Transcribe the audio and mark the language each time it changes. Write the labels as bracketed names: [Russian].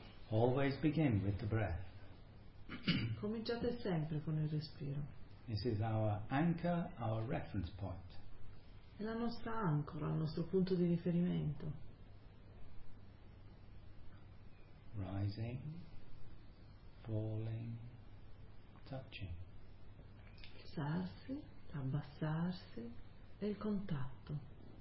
[English] Always begin with the breath. [Italian] Cominciate sempre con il respiro. [English] This is our anchor, our reference point. [Italian] È la nostra ancora, il nostro punto di riferimento. [English] Rising, falling, touching. [Italian] Alzarsi, abbassarsi e il contatto.